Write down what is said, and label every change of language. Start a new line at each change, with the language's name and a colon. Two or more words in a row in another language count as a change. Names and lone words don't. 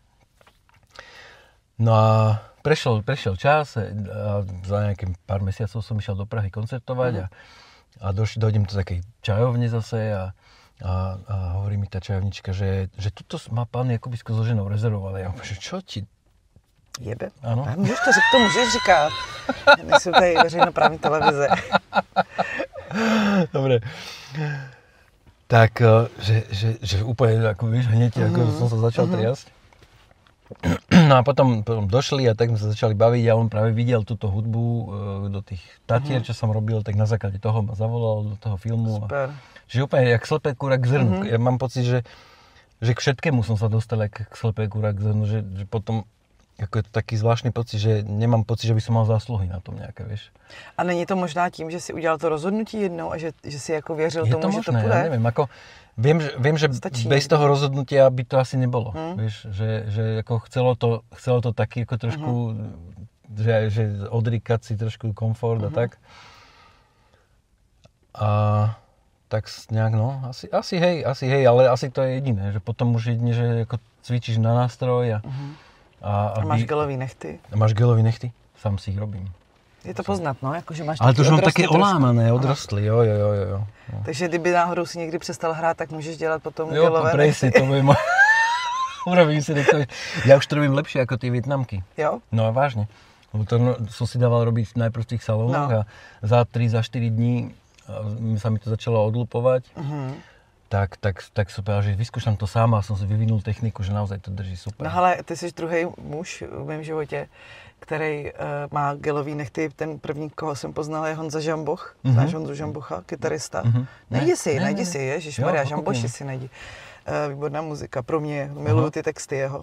Slovak: No a prešiel čas a za nejakým pár mesiacov som išiel do Prahy koncertovať a dojdem do takej čajovne zase a hovorí mi tá čajovnička, že tuto má pán Jakubisko so ženou rezervované. Ja hovorím, že čo ti jebe? Áno.
Czech: To můžeš říkat. Nejsou tady veřejnoprávní televize.
Slovak: Dobre. Tak, že úplne, ako vieš, hneď, ako som sa začal triasť. No No a potom došli a tak sme sa začali baviť a on práve videl túto hudbu do tých tatier, čo som robil, tak na základe toho ma zavolal do toho filmu. Super. Čiže úplne jak slepé kúra k zrnu. Ja mám pocit, že k všetkému som sa dostal jak slepé kúra k zrnu, že potom jako je to taký zvláštny pocit, že nemám pocit, že by som mal zásluhy na tom
Czech: nějaké, víš. A není to možná tím, že si udělal to rozhodnutí jednou a že si jako věřil je tomu, to možné, že to půjde? Já nevím, jako vím, že Stačí
Slovak: bez
Czech: někdy.
Slovak: toho rozhodnutia by to asi nebylo, víš, že jako chcelo to taky jako trošku, že odříkat si trošku komfort a tak.
Czech: A tak nějak,
Slovak: no, asi hej, ale asi to je jediné, že potom už jedině, že jako cvičíš na nástroj a
Czech: máš gelový nechty. A máš gelový nechty?
Slovak: Sám si ich robím.
Czech: Je to poznat, no, jakože máš
Slovak: ale to už mám
Czech: odrostly
Slovak: také olámané, odrostly, jo.
Czech: Takže kdyby náhodou si někdy přestal hrát, tak můžeš dělat potom jo, gelové
Slovak: presne,
Czech: nechty.
Slovak: to bude moje... Urobím si to. Ja už to robím lepšie ako tie Vietnamky.
Czech: Jo?
Slovak: No a vážne. Lebo to som si dával robiť najprv v tých salónoch a za 3-4 dní sa mi to začalo odlupovať. Tak som povedal, že vyskúšam to sám a som si vyvinul techniku, že naozaj to drží super.
Czech: No ale ty jsi druhý muž v mém životě, který má gelový nechty. Ten první, koho jsem poznal, je Honza Žamboch. Znáš Honzu Žambocha, kytarista? Najdi si, ježišmarja, Žamboši si najdi. Výborná muzika, pro mě, miluju ty texty jeho.